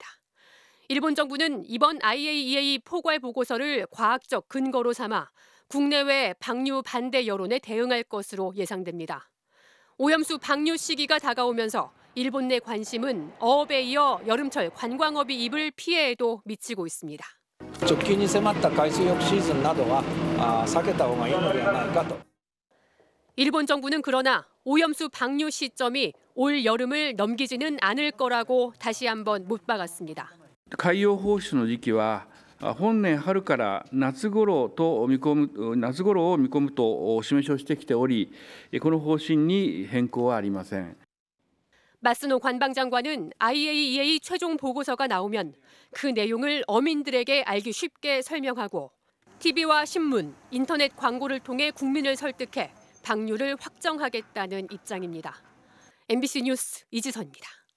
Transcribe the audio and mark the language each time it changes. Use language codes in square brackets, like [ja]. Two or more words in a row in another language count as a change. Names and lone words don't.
[ko] 일본 정부는 이번 IAEA 포괄 보고서를 과학적 근거로 삼아 국내외 방류 반대 여론에 대응할 것으로 예상됩니다. 오염수 방류 시기가 다가오면서 일본 내 관심은 어업에 이어 여름철 관광업이 입을 피해에도 미치고 있습니다. [ja] 直近に迫った海水浴シーズンなどは避けた方がいいのではないかと。 [ko] 일본 정부는 그러나 오염수 방류 시점이 올 여름을 넘기지는 않을 거라고 다시 한번 못 박았습니다. [ja] 海洋放出の時期は本年春から夏頃を見込むとお示しをしてきており、この方針に変更はありません。 [ko] 마스노 관방장관은 IAEA 최종 보고서가 나오면 그 내용을 어민들에게 알기 쉽게 설명하고 TV와 신문, 인터넷 광고를 통해 국민을 설득해 방류를 확정하겠다는 입장입니다. MBC 뉴스 이지선입니다.